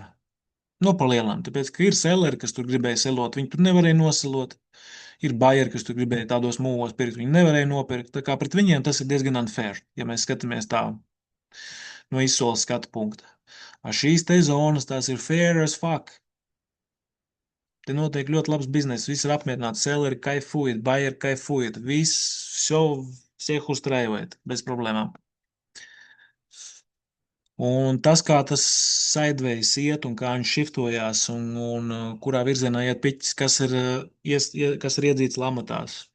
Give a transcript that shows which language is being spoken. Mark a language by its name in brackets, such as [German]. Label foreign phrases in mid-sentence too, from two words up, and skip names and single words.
[Latvian] No pa lielām, tāpēc, ka ir selleri, kas tur gribēja selot, viņi tur nevarēja noselot. Ir buyeri, kas tur gribēja tādos mūvos pirkt, viņi nevarēja nopirkt. Tā kā pret viņiem tas ir diezgan unfair, ja mēs skatāmies tā no izsoles skatu punkta. Šīs te zonas, tās ir [English] fair as fuck. [Latvian] Te notiek ļoti labs biznes, viss ir apmierināts, selleri kaifujet, buyeri kaifujet, viss, [Russian] всех устраивает, [Latvian] без проблēmām. Un tas, kā tas sideways iet un kā viņš šiftojās un kurā virzienā iet piķis, kas ir iedzīts lamatās.